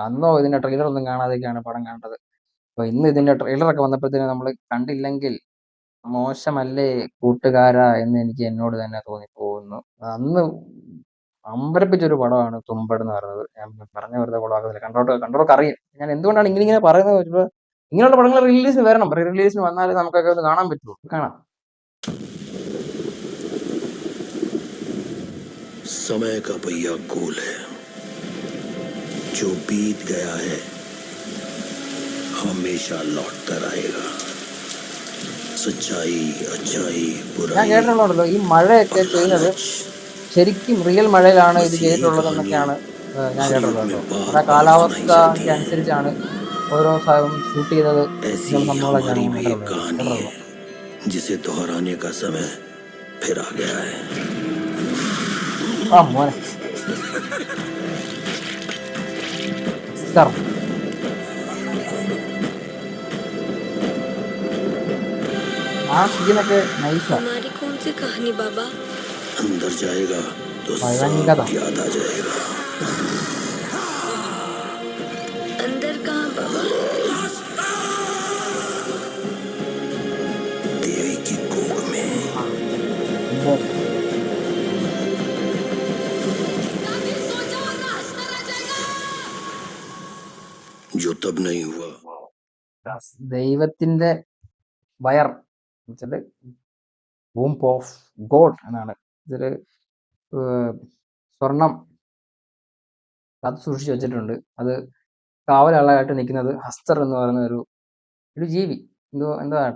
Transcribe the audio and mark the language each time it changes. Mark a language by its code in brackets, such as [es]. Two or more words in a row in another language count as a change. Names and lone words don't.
[ml] അന്നോ ഇതിന്റെ ട്രെയിലർ ഒന്നും കാണാതെയൊക്കെയാണ് പടം കണ്ടത്. അപ്പൊ ഇന്ന് ഇതിന്റെ ട്രെയിലറൊക്കെ വന്നപ്പോഴത്തേനും നമ്മൾ കണ്ടില്ലെങ്കിൽ മോശമല്ലേ കൂട്ടുകാരാ എന്ന് എനിക്ക് എന്നോട് തന്നെ തോന്നിപ്പോകുന്നു. അന്ന് അമ്പരപ്പിച്ചൊരു പടമാണ് തുമ്പട് എന്ന് പറയുന്നത്. ഞാൻ പറഞ്ഞ വെറുതെ കൊളാക്കുന്നില്ല. കണ്ടോർക്ക് അറിയാം ഞാൻ എന്തുകൊണ്ടാണ് ഇങ്ങനെ പറയുന്നത്. ഇങ്ങനെയുള്ള പടങ്ങൾ റിലീസിന് വരണം. റീ റിലീസിന് വന്നാലേ നമുക്കൊക്കെ ഒന്ന് കാണാൻ പറ്റുള്ളൂ. കാണാം. [hi] समय का पहिया गोल है, जो बीत गया है हमेशा लौट कर आएगा. सच्चाई, अच्छाई, [ml] ഞാൻ [hi] बुराई [ml] കേട്ടിട്ടുണ്ടല്ലോ ഈ മഴയൊക്കെ [hi] और [ml] ചെയ്യുന്നത് [hi] लालच [ml] ശരിക്കും റിയൽ മഴയിലാണ് ഇത് [hi] बस यही [ml] ചെയ്തിട്ടുള്ളതെന്നൊക്കെയാണ് [hi] कहानियां [ml] ഞാൻ [hi] हर युग [ml] കേട്ടിട്ടുള്ളത് [hi] में [ml] കേട്ടോ. [hi] बार [ml] അവിടെ [hi] बार सुनाई जाती [ml] കാലാവസ്ഥയ്ക്ക് [hi] हैं. [ml] അനുസരിച്ചാണ് ഓരോ സ്ഥലവും ഷൂട്ട് ചെയ്തത്. [hi] ऐसी [ml] ഇങ്ങനെയുള്ള [hi] ही [ml] സംഭവങ്ങളൊക്കെയാണ് [hi] हमारी [ml] ഞാൻ [hi] भी एक [ml] കേട്ടിട്ടുള്ളത് कहानी കേട്ടിട്ടുള്ളത്. [hi] है जिसे दोहराने का समय फिर आ गया है. [ml] ആ മോനെ ഹസ്തർ. ആ സീനൊക്കെ നൈസാ. [hi] हमारी कौन सी कहानी बाबा? अंदर जाएगा तो [ml] പഴങ്കഥ. [hi] सब याद आ जाएगा. अंदर कहाँ बाबा? देवी की कोख में. [ml] ആ സംഭവം [hi] जो तब नहीं हुआ. [ml] ദൈവത്തിന്റെ വയർ എന്നുവെച്ചാല് [en] womb of God [ml] എന്നാണ്. ഇതില് സ്വർണം കാത്തു സൂക്ഷിച്ചു വെച്ചിട്ടുണ്ട്. അത് കാവലാളായിട്ട് നിൽക്കുന്നത് ഹസ്തർ എന്ന് പറയുന്ന ഒരു ജീവി, എന്തോ ആട്ടെ.